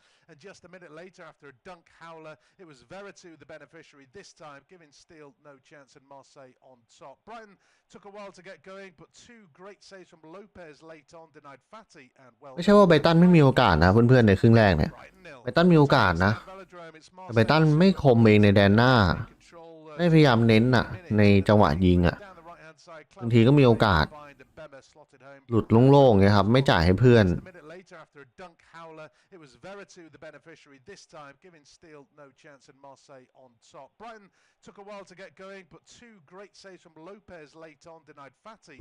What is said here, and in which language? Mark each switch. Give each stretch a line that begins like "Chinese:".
English: And just a minute later, after a dunk howler, it was Veretout the beneficiary this time, giving Steele no chance and Marseille on top. Brighton took a while to get going, but two great saves from Lopez late on denied Fatty and well.
Thai: ไม่ใช่ว่าไบรตันไม่มีโอกาสนะเพื่อนๆในครึ่งแรกเนี่ยไบรตันมีโอกาสนะแต่ไบรตันไม่คมเองในแดนหน้าไม่พยายามเน้นอ่ะในจังหวะยิงอ่ะบางทีก็มีโอกาสหลุดโล่งๆไงครับไม่จ่ายให้เพื่อน
English: After a dunk howler, it was Veretout the beneficiary this time, giving Steele no chance and Marseille on top. Brighton took a while to get going, but two great saves from Lopez late on denied Fatty.